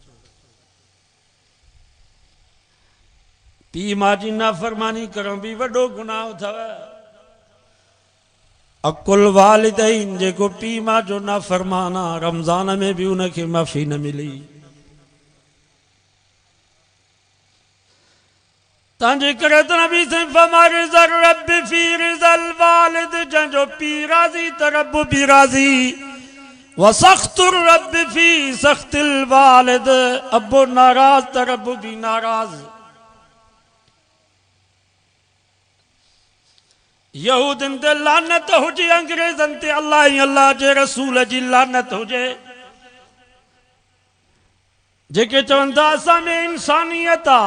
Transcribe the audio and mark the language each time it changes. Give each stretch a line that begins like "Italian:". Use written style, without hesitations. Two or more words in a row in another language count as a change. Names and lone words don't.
Sindhi: पीउ मां जी नाफ़रमानी करण भी वॾो गुनाह अथव।
Arabic: عقوق الوالدين,
Sindhi: जेको पीउ मां जो नाफ़रमान आहे, रमज़ान में भी उनखे माफ़ी न मिली। तंहिंजे करे त नबी साईं फरमायो
Arabic: رضا الرب في رضا الوالد,
Sindhi: जंहिंजो पीउ राज़ी त रब भी राज़ी।
Arabic: وسخط الرب في سخط الوالد,
Sindhi: अबो नाराज़ त रब भी नाराज़। यहूदन ते लानत हुजे, अंग्रेजन ते अल्लाह ही अल्लाह जे रसूल जी लानत हुजे, जेके चवंदा असां में इंसानियत आ।